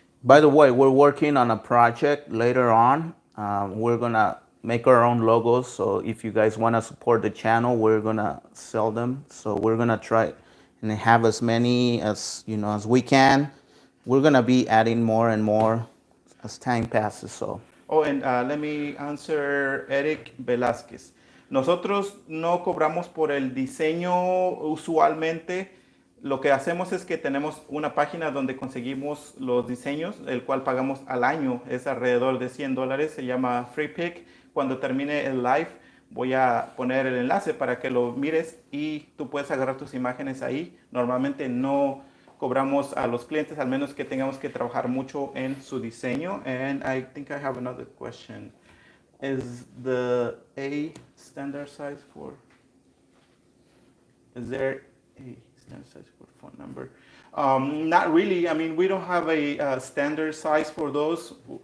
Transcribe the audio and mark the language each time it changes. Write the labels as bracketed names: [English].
[English] By the way, we're working on a project later on. We're gonna make our own logos. So if you guys want to support the channel, we're gonna sell them. So we're gonna try and have as many as as we can. We're gonna be adding more and more as time passes. So oh, and let me answer Eric Velázquez. [Spanish] Nosotros no cobramos por el diseño usualmente. Lo que hacemos es que tenemos una página donde conseguimos los diseños, el cual pagamos al año, es alrededor de $100, se llama Free Pick. Cuando termine el live voy a poner el enlace para que lo mires y tú puedes agarrar tus imágenes ahí. Normalmente no cobramos a los clientes, al menos que tengamos que trabajar mucho en su diseño. [English] And I think I have another question. Is the A standard size for, is there a standard size for phone number? Not really. I mean, we don't have a standard size for those.